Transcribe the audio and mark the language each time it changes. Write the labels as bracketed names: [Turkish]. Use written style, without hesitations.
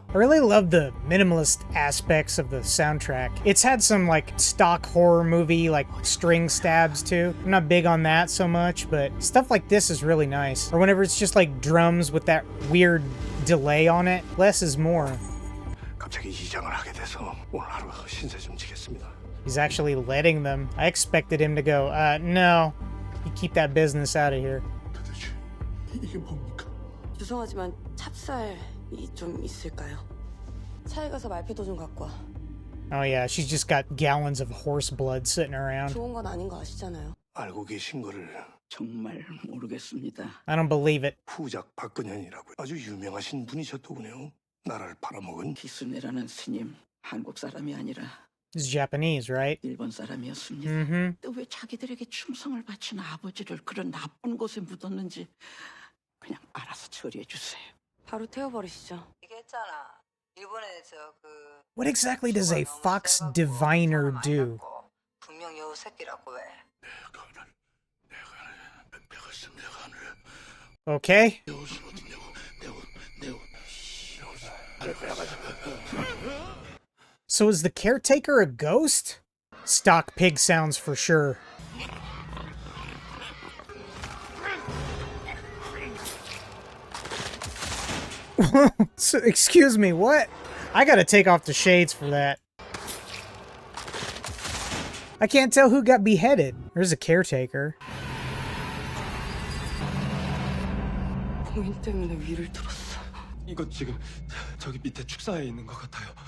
[English] I really love the minimalist aspects of the soundtrack. It's had some, like, stock horror movie, like, string stabs, too. I'm not big on that so much, but stuff like this is really nice. Or whenever it's just, like, drums with that weird delay on it. Less is more. [Korean] 갑자기 이장을 하게 돼서 오늘 하루 신세 좀 지겠습니다. [English] He's actually letting them. I expected him to go, no. You keep that business out of here. [Korean] 도대체 이게 뭡니까? 죄송하지만 찹쌀이 좀 있을까요? 차에 가서 말표도 좀 갖고 와. [English] Oh yeah, she's just got gallons of horse blood sitting around. [Korean] 좋은 건 아닌 거 아시잖아요. 알고 계신 거를 정말 모르겠습니다. [English] I don't believe it. [Korean] 후작 박근현이라고 아주 유명하신 분이셨더군요. 나라를 팔아먹은 기순이라는 스님, 한국 사람이 아니라 [English] He's Japanese, right? [Korean] 일본 사람이었습니다. Mm-hmm. 또 왜 자기들에게 충성을 바친 아버지를 그런 나쁜 곳에 묻었는지 그냥 알아서 처리해 주세요. 바로 태워버리시죠. 얘기했잖아. 일본에 그 [English] What exactly does a fox diviner do? [Korean] 분명 여우 새끼라고 왜? [English] Okay. So is the caretaker a ghost? Stock pig sounds for sure. So, excuse me, what? I gotta take off the shades for that. I can't tell who got beheaded. There's a caretaker. [Korean] 고인 때문에 위를 들었어. 이거 지금 저기 밑에 축사에 있는 것 같아요.